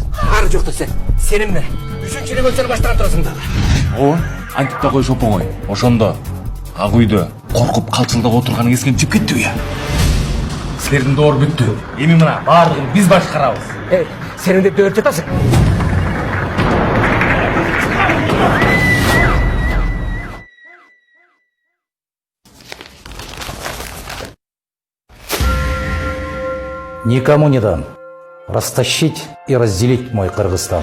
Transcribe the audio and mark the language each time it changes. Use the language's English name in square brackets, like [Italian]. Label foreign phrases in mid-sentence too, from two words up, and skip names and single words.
[Kyrgyz] Ары жокто сенин эмне? Үчүнчү революцияны баштырып турасың дагы. Ооба, антип да коюш оп-оңой. Ошондо ак үйдө коркуп калчылдап отурганы эсиңен чыгып кеттиби я? Силердин доор бүттү. Эми мына баардыгын биз башкарабыз. Эй, сен эмне деп жатасың? [Russian] Никому не дам растащить и разделить мой Кыргызстан.